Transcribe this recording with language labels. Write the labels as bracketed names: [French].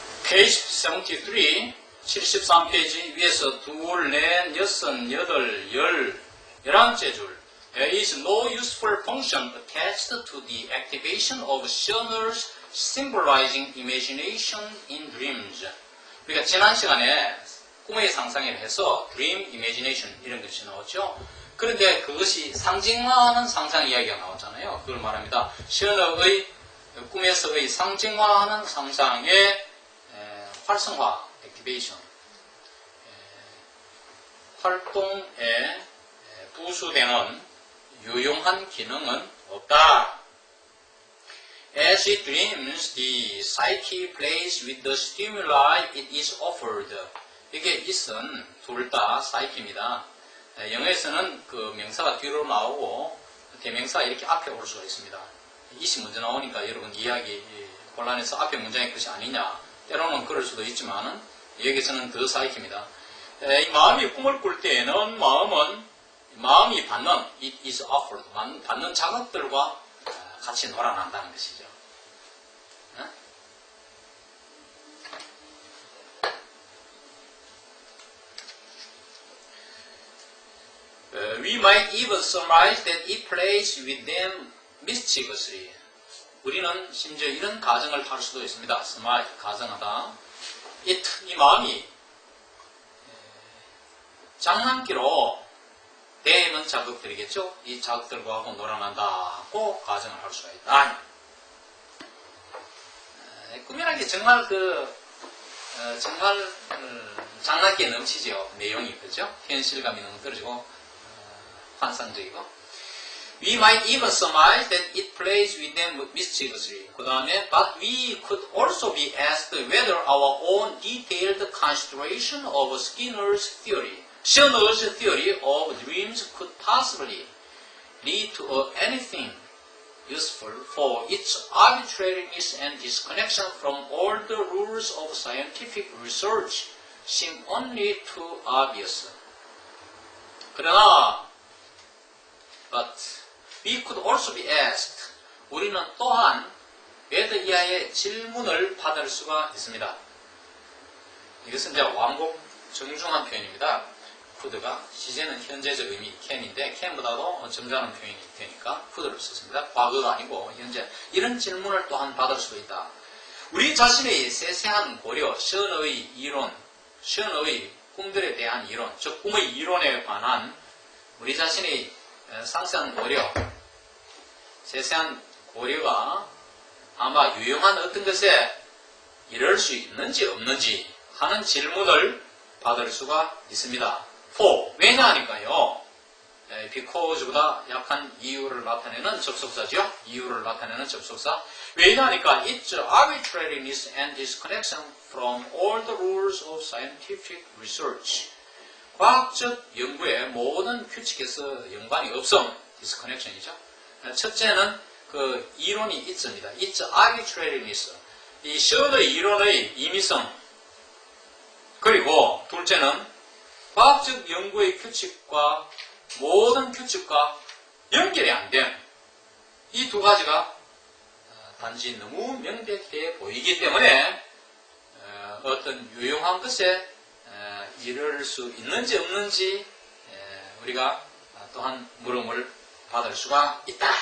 [Korean] page 73, 73페이지 위에서 둘, 넷, 여섯, 여덟, 11째 줄. [English] There is no useful function attached to the activation of shuners symbolizing imagination in dreams. [Korean] 우리가 지난 시간에 꿈의 상상에 해서 [English] dream imagination [Korean] 이런 것이 나왔죠. 그런데 그것이 상징화하는 상상 이야기가 나왔잖아요. 그걸 말합니다. 셔너의 꿈에서의 상징화하는 상상의 활성화, 액티베이션, 활동에 부수되는 유용한 기능은 없다. [English] As it dreams, the psyche plays with the stimuli it is offered. [Korean] 이게 있은 둘 다 psyche입니다. 영어에서는 그 명사가 뒤로 나오고 대명사가 이렇게 앞에 올 수가 있습니다. 이시 먼저 나오니까 여러분 이해하기 곤란해서 앞에 문장의 것이 아니냐. 때로는 그럴 수도 있지만 여기서는 더 psyche입니다. 이 마음이 꿈을 꿀 때에는 마음이 받는 [English] it is offered, [Korean] 받는 자극들과 같이 놀아난다는 것이죠. [English] We might even surmise that it plays with them mischievously. [Korean] 우리는 심지어 이런 가정을 할 수도 있습니다. surmise, 가정하다. 이 마음이 장난기로 대면 자극들이겠죠. 이 자극들과 하고 놀아난다고 가정을 할 수가 있다. 꿈이라는 게 정말 정말 장난기에 넘치죠. 내용이 그죠. 현실감이 너무 떨어지고 환상적이고. [English] We might even surmise that it plays with them mischievously. [Korean] 그 다음에, [English] but we could also be asked whether our own detailed consideration of Skinner's theory of dreams could possibly lead to anything useful, for its arbitrariness and disconnection from all the rules of scientific research seem only too obvious. [Korean] 그러나, [English] but we could also be asked. [Korean] 우리는 또한 whether 이하의 질문을 받을 수가 있습니다. 이것은 이제 완곡 정중한 표현입니다. could가 시제는 현재적 의미 can인데 can보다도 점잖은 표현이 되니까 could를 썼습니다. 과거가 아니고 현재. 이런 질문을 또한 받을 수도 있다. 우리 자신의 세세한 고려, 션의 이론, 션의 꿈들에 대한 이론, 즉 꿈의 이론에 관한 우리 자신의 상세한 고려, 세세한 고려가 아마 유용한 어떤 것에 이럴 수 있는지 없는지 하는 질문을 받을 수가 있습니다. for, 왜냐하니까요. because보다 약한 이유를 나타내는 접속사죠. 이유를 나타내는 접속사. 왜냐하니까 [English] its arbitrariness and disconnection from all the rules of scientific research. [Korean] 과학적 연구의 모든 규칙에서 연관이 없음, disconnection이죠. 첫째는 그 이론이 있습니다. [English] its arbitrariness, [Korean] 이 셔의 이론의 임의성. 그리고 둘째는 과학적 연구의 규칙과 모든 규칙과 연결이 안 된 이 두 가지가 단지 너무 명백해 보이기 때문에 어떤 유용한 것에 이를 수 있는지 없는지 우리가 또한 물음을 받을 수가 있다.